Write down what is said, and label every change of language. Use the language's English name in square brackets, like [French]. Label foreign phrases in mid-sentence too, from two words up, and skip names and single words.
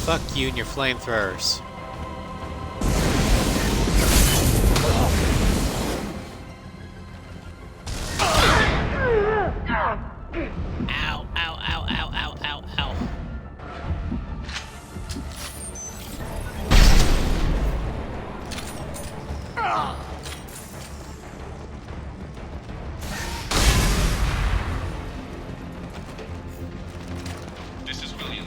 [English] like you and your flamethrowers. Ow, ow, ow, ow, ow, ow, ow. This is Williams.